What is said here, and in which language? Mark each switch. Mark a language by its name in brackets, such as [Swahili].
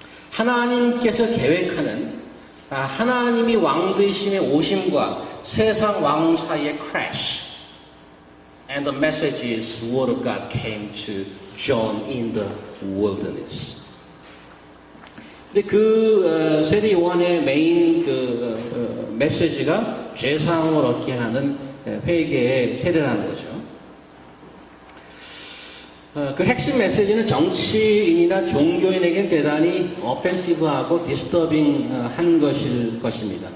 [Korean] 하나님께서 계획하는 하나님이 왕 되심의 오심과 세상 왕 사이의 crash. [English] And the message is the word of God came to John in the wilderness. [Korean] 근데 세례 요한의 메인 메시지가 죄사함을 얻게 하는 회개의 세례라는 거죠. 그 핵심 메시지는 정치인이나 종교인에겐 대단히 어펜시브하고 디스터빙한 것일 것입니다.